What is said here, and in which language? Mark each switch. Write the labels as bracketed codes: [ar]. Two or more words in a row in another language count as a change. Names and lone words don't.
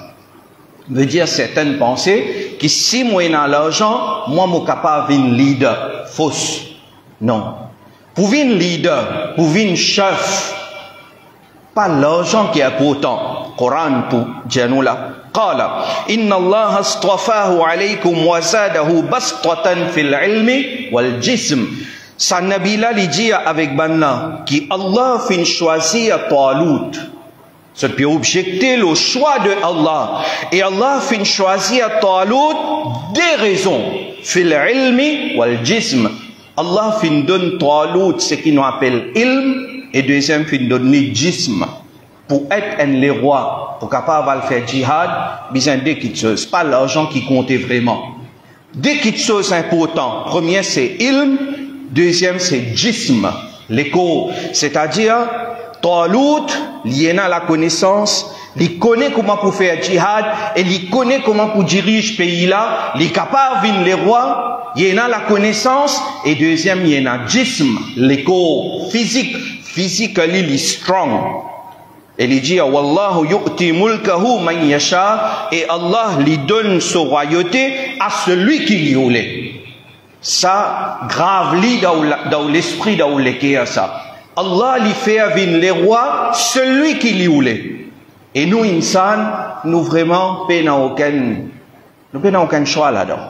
[fr] Veut dire certaines pensées que si moi j'ai l'argent, moi je suis capable de venir leader. Fausse. Non. Pour venir leader, pour venir chef, pas l'argent qui est important. Coran pour dire nous là. [ar] قال إن الله اصطفاه عليكم وزاده بسطة في العلم والجسم. [fr] Sa Nabi là il dit avec Banna qui Allah fin choisir Talut. C'est puis objecter le choix de Allah. Et Allah fin choisir Talut des raisons. [ar] في العلم والجسم. [fr] Allah fin donne Talut ce qu'il nous appelle ilm et deuxième fin donne jism. Pour être un les rois, pour capable de faire djihad, besoin de deux petites choses. Pas l'argent qui comptait vraiment. Deux petites choses importantes. Premier, c'est ilm. Deuxième, c'est jism. Les corps. C'est-à-dire, Talut, il a la connaissance, il connaît comment pour faire djihad, et il connaît comment pour diriger ce pays-là, il est capable de venir les rois, il a la connaissance, et deuxième, il a jism, les corps physique. Physique, il est strong. Et il dit [ar] والله يؤتي ملكه من يشاء, [fr] et Allah lui donne sa royauté à celui qui lui voulait. Ça grave lit dans l'esprit dans le cœur ça. Allah lui fait venir les rois celui qui lui voulait. Et nous insan nous vraiment n'avons aucun choix là-dedans.